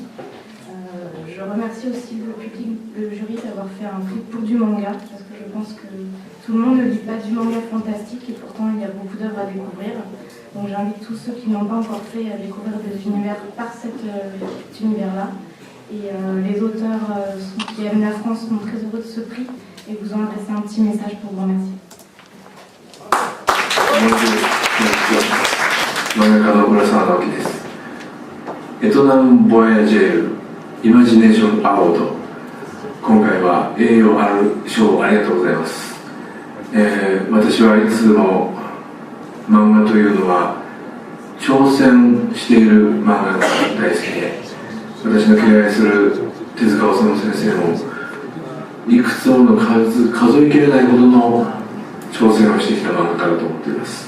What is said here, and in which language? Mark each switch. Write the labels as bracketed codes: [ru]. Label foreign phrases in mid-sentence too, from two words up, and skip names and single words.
[fr] Je remercie aussi le public, le jury d'avoir fait un prix pour du manga, parce que je pense que tout le monde ne lit pas du manga fantastique et pourtant il y a beaucoup d'œuvres à découvrir. Donc j'invite tous ceux qui n'ont pas encore fait à découvrir des univers par cet univers-là. Et les auteurs qui aiment la France sont très heureux de ce prix et vous ont adressé un petit message pour vous remercier. [ja] 漫画家の浦沢直樹です。エトナム・ボヤジェール・イマジネーション・アワード、今回は栄誉ある賞をありがとうございます。私はいつも漫画というのは挑戦している漫画が大好きで、私の敬愛する手塚治虫先生もいくつもの数えきれないほどの挑戦をしてきた漫画家だと思っています。